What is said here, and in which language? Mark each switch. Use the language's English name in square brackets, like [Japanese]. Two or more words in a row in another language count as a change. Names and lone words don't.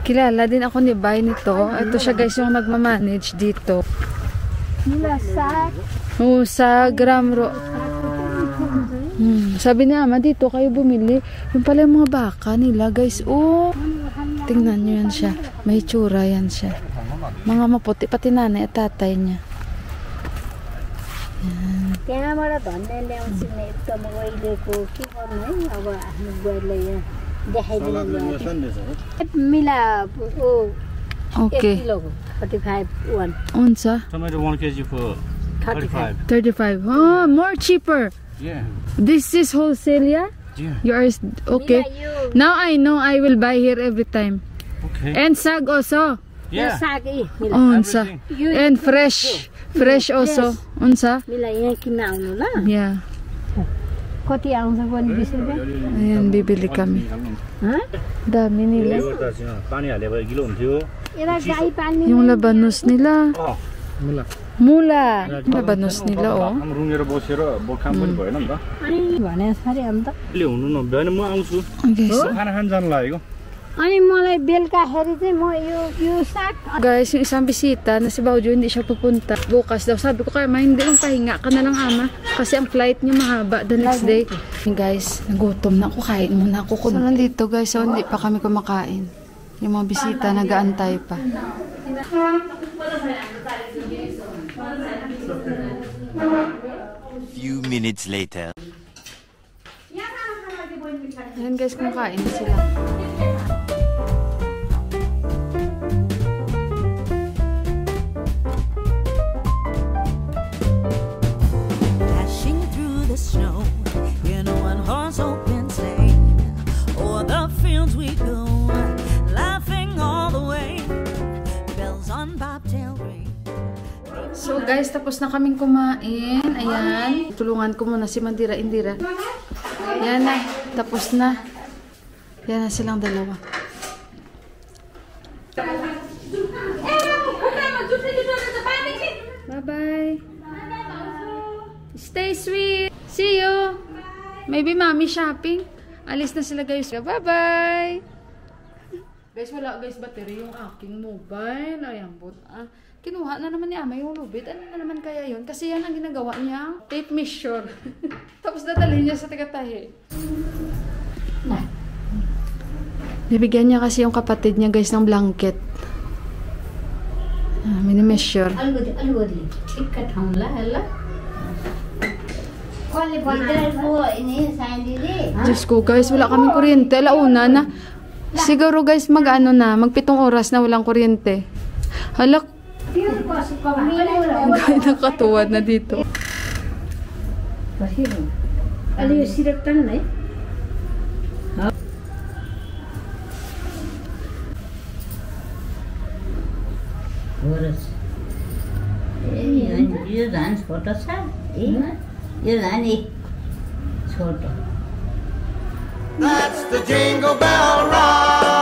[Filipino] Kilala din ako ni Bay nito. Ito siya guys yung nagmamanage dito. Mula sak. Oh, sa Gramro. Sabi ni Ama, dito kayo bumili. Yung pala yung mga baka nila, guys. Oh, tingnan nyo yan siya. May tsura yan siya. Mga maputi, pati nanay at tatay niya. [Nepali] त्यहाँबाट धन्ने ल्याउँछौँ एकदम ओइलेको के गर्नु है अब आफ्नो बुहारीलाई देखाइदिनु मिला ओ Okay. 1 किलोको 45 1 [English] Unsa? Tomato 1 kg for 35. 35. Oh, more cheaper. Yeah. This is wholesale, yeah? Yeah. Yours, okay. Now I know I will buy here every time. Okay. And sag also. Yeah. [Nepali] सागी मिला [English] Unsa. Everything. And fresh. Fresh also. Unsa? [Nepali] मिला यहाँ किन्न आउनु ल Yeah. कति आउँछ पनि 20 रुपैयाँ [Filipino] Ayan, bibili kami. [Nepali] ह [Filipino] Dami nila. [Nepali] पानी हालेको किलो हुन्थ्यो एरा गाई पाल्ने [Filipino] Yung labanos nila. [Nepali] मुला [Filipino] Mula. Labanos nila, oh. [Nepali] हम रुँगेर बसेर काम पनि भएन नि त अनि भने सरी अन्त अहिले हुनु नभएन म आउँछु [English] Okay, so, [Nepali] खाना खान जानु लागेको अनि मलाई बेलुकाखेरि चाहिँ म यो साग [Filipino] guys, yung isang bisita na si Baujo hindi siya pupunta. Bukas daw. Sabi ko kay Ma, hindi lang pahinga ka na lang, Ama. Kasi ang flight niya mahaba [English] the next day. [Filipino] Guys, nagutom na ako. Kain muna ako. So, nandito guys, so hindi pa kami kumakain. Yung mga bisita, nag-aantay pa. [English] Few minutes later. [Filipino] Ayan guys, kumakain na sila. [English] Dashing through the snow in a one-horse open sleigh. O'er the fields we go, laughing all the way. Bells on bobtail ring. [Filipino] So guys, tapos na kaming kumain. Ayan. Tulungan ko muna si Mandira Indira. Yan na. Tapos na. Yan na silang dalawa. Bye-bye. [English] Stay sweet. See you. Maybe mommy shopping. [Filipino] Alis na sila guys. Bye-bye. Guys, wala guys battery yung aking mobile. Ayan po. Kinuha na naman ni Ama yung lubid. Ano na naman kaya yun? Kasi yan ang ginagawa niya. [English] Tape measure. [Filipino] Tapos dadalhin niya sa Tagatahe. Bibigyan niya kasi yung kapatid niya guys ng blanket. Mini-measure. [Nepali] अलगढी ठिक्क ठाउँला ल कसले बनाएको नि साइडीले [Filipino] Diyos ko guys, wala kaming kuryente. Alauna na. Siguro guys, mag-ano na. Mag-7 oras na walang kuryente. Halak. Guys, nakatuwad na dito. [Nepali] अलि यो सिरक तान्न है यो धान छोटो छ यो धान छोटो [English] That's the jingle bell ride.